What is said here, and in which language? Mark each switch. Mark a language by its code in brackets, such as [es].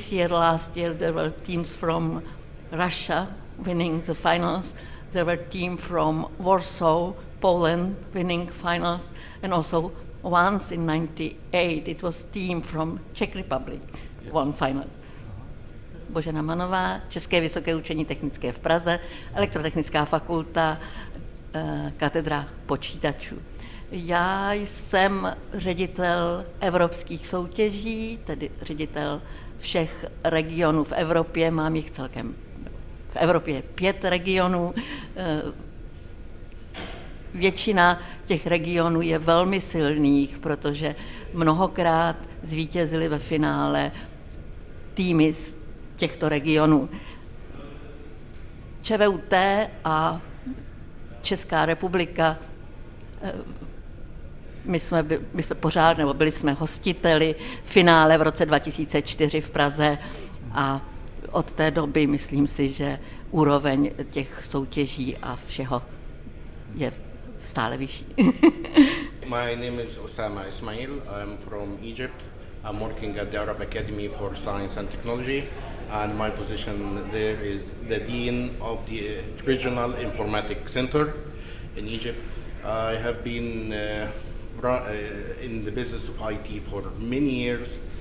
[en] Last year, there were teams from Russia winning the finals. There were teams from Warsaw, Poland winning finals, and also once in '98, it was team from Czech Republic won finals. [cs] Božena Manová, České vysoké učení technické v Praze, Elektrotechnická fakulta, katedra počítačů. Já jsem ředitel evropských soutěží, tedy ředitel všech regionů v Evropě, mám jich celkem v Evropě 5 regionů. Většina těch regionů je velmi silných, protože mnohokrát zvítězily ve finále týmy z těchto regionů. ČVUT a Česká republika, my jsme byli jsme hostiteli finále v roce 2004 v Praze a od té doby myslím si, že úroveň těch soutěží a všeho je stále vyšší. [en] My name is Osama Ismail. I'm from Egypt. I'm working at the Arab Academy for Science and Technology, and my position there is the Dean of the Regional Informatics Center in Egypt. I have been in the business of IT for many years.